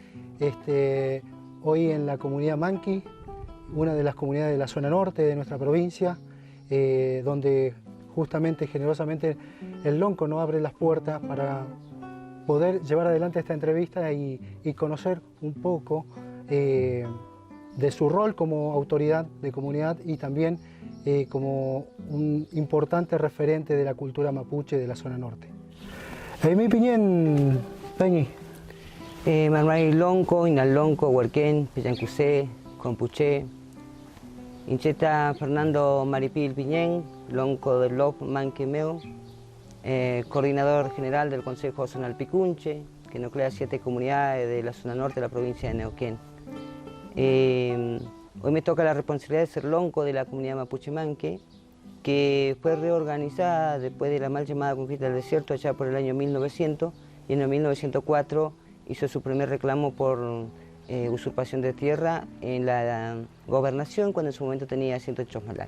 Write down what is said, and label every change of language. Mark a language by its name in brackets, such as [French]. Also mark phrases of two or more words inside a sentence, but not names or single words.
[Spanish] Hoy en la comunidad Manqui, una de las comunidades de la zona norte de nuestra provincia, donde justamente, generosamente, el lonco nos abre las puertas para poder llevar adelante esta entrevista y conocer un poco de su rol como autoridad de comunidad y también como un importante referente de la cultura mapuche de la zona norte. [Mapuche] Mi piñén, Peñi. Marmari lonco, inalonco, huerquén, pellancusé, compuché. [Spanish] Incheta Fernando Maripil Piñén, lonco del LOP Manquemeo, coordinador general del Consejo Zonal Picunche, que nuclea 7 comunidades de la zona norte de la provincia de Neuquén. Hoy me toca la responsabilidad de ser lonco de la comunidad mapuche Manque, que fue reorganizada después de la mal llamada conquista del desierto allá por el año 1900, y en el 1904 hizo su primer reclamo por usurpación de tierra en la gobernación, cuando en su momento tenía 108 malay.